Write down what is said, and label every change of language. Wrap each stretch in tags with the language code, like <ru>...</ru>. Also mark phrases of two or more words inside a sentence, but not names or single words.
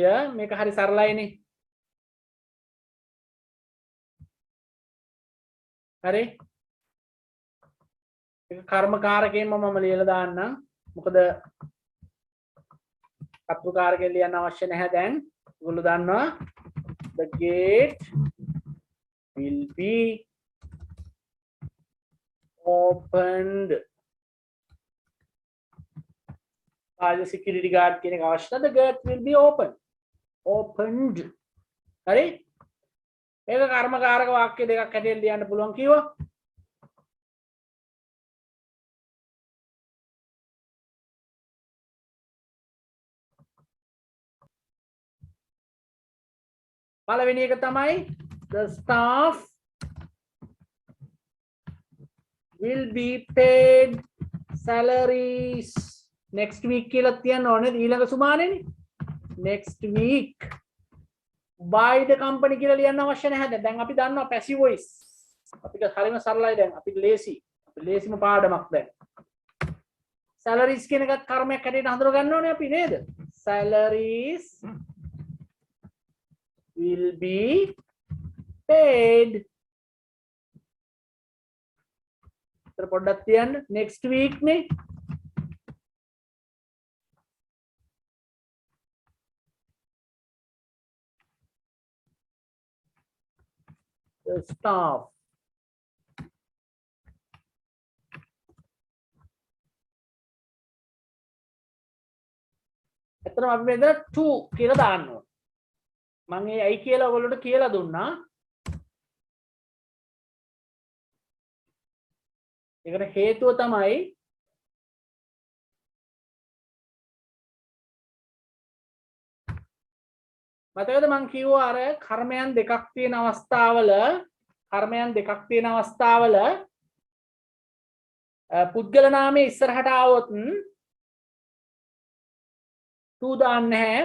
<si>මේක හරි සරලයිනේ. හරි ඒක කර්මකාරකයෙන්ම මම ලියලා දාන්නම්. මොකද කතුකාරකෙ ලියන්න අවශ්‍ය නැහැ දැන්. ඔයගොල්ලෝ දන්නවා</si> <en>the gate will be opened.</en> <si>ආය security guard කියන එක අවශ්‍ය නැහැ.</si> <en>The gate will be opened.</en> <si>හරි? මේක කර්මකාරක වාක්‍ය දෙකක් හැටියට ලියන්න පුළුවන් කිව්වා. පළවෙනි එක තමයි</si> <en>the staff will be paid salaries next week</en> <si>කියලා තියන්න ඕනේ ඊළඟ සුමානේනේ.</si> <en>next week by the company</en> <si>කියලා ලියන්න අවශ්‍ය නැහැ. දැන් අපි දන්නවා</si> <en>passive voice.</en> <si>අපිට හරිම සරලයි දැන්. අපිට ලේසිම පාඩමක් දැන්. salaries කියන එකත් කර්මයක් හැටියට හඳුන ගන්න ඕනේ අපි නේද?</si> <en>salaries will be paid.</en> <si>तर පොඩ්ඩක් තියන්න next week නේ.</si> <en>the staff</en> <si>එතන අපි මෙතන to කියලා දාන්න ඕන. මම ඒ ඇයි කියලා ඔයගොල්ලන්ට කියලා දුන්නා. ඒකට හේතුව තමයි මතකද මම කිව්වා අර කර්මයන් දෙකක් තියෙන අවස්ථාවල පුද්ගල නාමයේ ඉස්සරහට ආවොත් to දාන්නේ නැහැ.</si>